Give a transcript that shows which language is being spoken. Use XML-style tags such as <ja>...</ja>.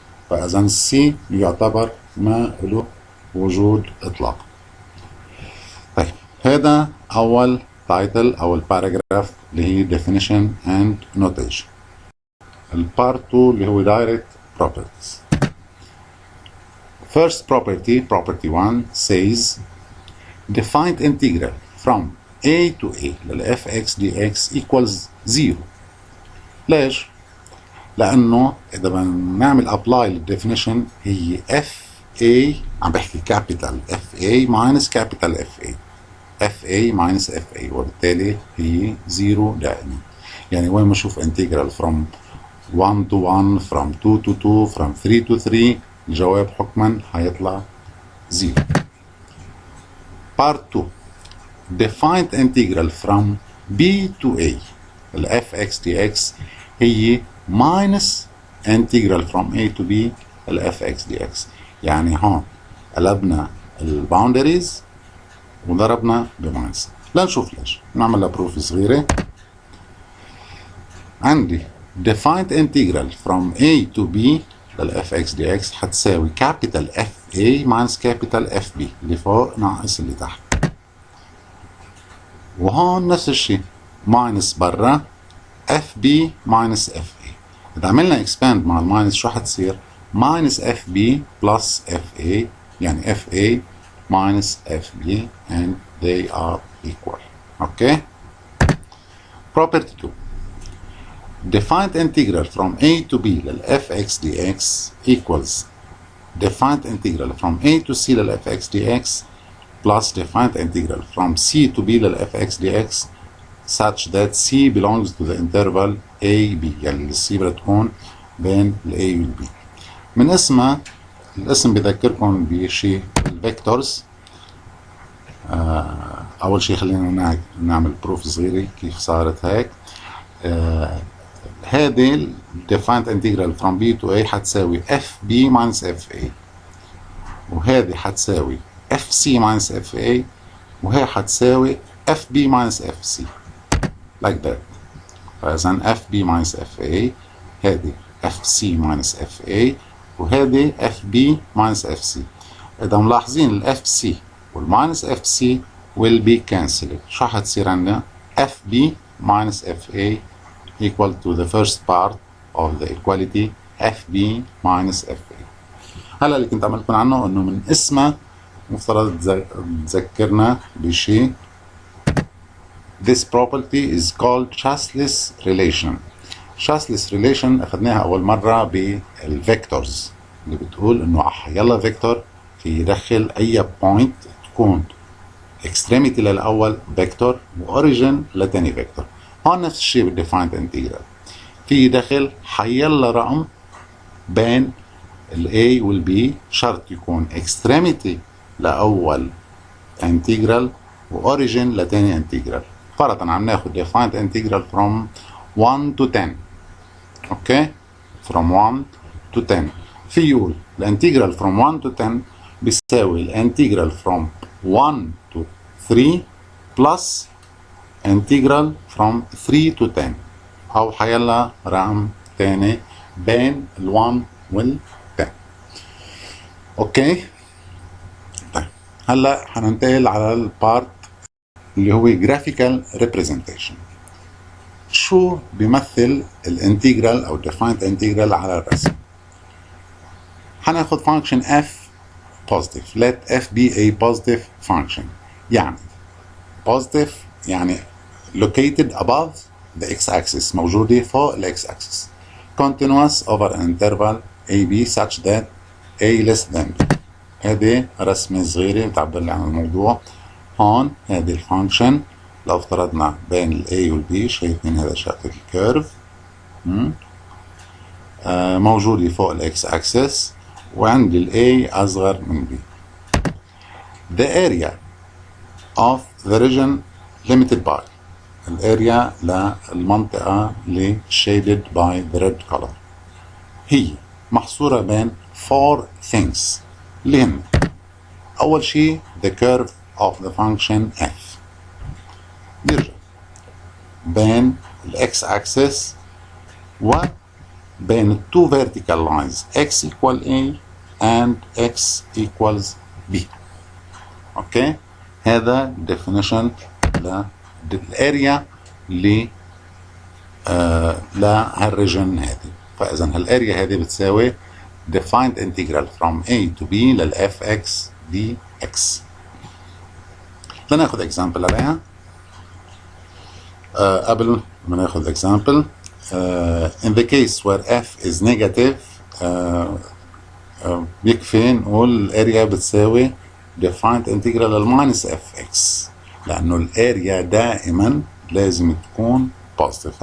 <ar>فإذا السي يعتبر ما له وجود إطلاقا. طيب هذا أول تايتل أو الباراجراف اللي هي</ar> <en>definition and notation.</en> <ar>البارت 2 اللي هو</ar> <en>direct properties. First property 1 says defined integral from a to a لل fx dx equals 0.</en> <ar>ليش؟ لأنه إذا بنعمل apply للديفينيشن هي FA، عم بحكي</ar> <en>capital FA minus capital FA minus FA،</en> <ar>وبالتالي هي 0 دائما. يعني وين ما نشوف</ar> <en>integral from 1 to 1 from 2 to 2 from 3 to 3</en> <ar>الجواب حكما حيطلع 0.</ar> <en>Part 2 defined integral from B to A ال fx dx هي minus integral from a to b ال fx dx.</en> <ar>يعني هون قلبنا الباوندريز وضربنا بماينس. لنشوف ليش. نعمل لها بروف صغيرة.</ar> <en>عندي defined integral from a to b لل fx dx</en> <ar>حتساوي</ar> <en>capital fa minus capital fb</en> <ar>اللي فوق ناقص اللي تحت، وهون نفس الشيء ماينس برا</ar> <en>fb minus fa.</en> <ar>إذا عملنا</ar> <en>expand</en> <ar>مع الماينس شو حتصير؟</ar> <en>minus fb plus fa، يعني fa minus fb and they are equal. Okay. Property 2 defined integral from a to b لل fx dx equals defined integral from a to c لل fx dx plus defined integral from c to b لل fx dx such that c belongs to the interval a b،</en> <ar>يعني السي بدها تكون بين ال a وال b. من اسمها الاسم بذكركم بشيء الفيكتورز. اول شيء خلينا نعمل بروف صغيره كيف صارت هيك.</ar> <en>هذه defined integral from b to a حتساوي fb minus fa،</en> <ar>وهذه حتساوي</ar> <en>fc minus fa،</en> <ar>وهي حتساوي</ar> <en>fb minus fc like that. فإذا fb minus fa هذه fc minus fa وهذه fb minus fc.</en> <ar>إذا ملاحظين</ar> <en>ال fc وال minus fc will be cancelled.</en> <ar>شو حتصير عندنا؟</ar> <en>fb minus fa equal to the first part of the equality fb minus fa.</en> <ar>هلا اللي كنت عملكم عنه انه من اسمه مفترض تذكرنا بشيء.</ar> <en>This property is called chassless relation.</en> <ar>chassless relation اخذناها اول مره بالفيكتورز اللي بتقول انه يلا فيكتور في يدخل اي بوينت تكون extremity للاول فيكتور واوريجن لتاني فيكتور. هون نفس الشيء بالديفايند انتجرال، في يدخل حيلا رقم بين ال A وال B، شرط يكون extremity لأول انتجرال وأوريجين لتاني انتجرال. فرضا عم ناخد</ar> <en>defined integral from 1 to 10.</en> <ar>اوكي from 1 to 10 في يقول الانتجرال from 1 to 10 بيساوي الانتجرال from 1 to 3 plus انتجرال from 3 to 10 او حيلا رقم تاني بين ال 1 وال 10. اوكي طيب هلا حننتقل على البارت اللي هو</ar> <en>graphical representation.</en> <ar>شو بيمثل الانتجرال او defined integral على الرسم؟ هناخد</ar> <en>function f positive. let f be a positive function. يعني positive يعني located above the x-axis</en> <ar>موجودة فوق ال</ar> <en>x-axis. continuous over an interval ab such that a less than b.</en> <ar>هذه رسمة صغيرة بتعبر لي عن الموضوع. هون هذه الفانكشن لو افترضنا بين ال A وال B شايفين هذا شكل الكيرف موجودة فوق ال X axis وعندي ال A أصغر من B.</ar> <en>The area of the region limited by</en> <ar>الاريا للمنطقة اللي</ar> <en>shaded by the red color</en> <ar>هي محصورة بين 4 things اللي هن أول شيء</ar> <en>the curve of the function f بيرجع بين ال x axis وبين ال two vertical lines x equal a and x equals b.</en> <ar>اوكي هذا definition للاريا لهالريجن هذه. فاذا هالاريا هذه بتساوي defined integral from a to b لل fx dx. لناخذ example عليها. قبل ما ناخذ example</ar> <en>in the case where f is negative</en> <ar>بيكفي نقول الاريا بتساوي defined integral للماينس fx لانه الاريا دائما لازم تكون positive.</ar>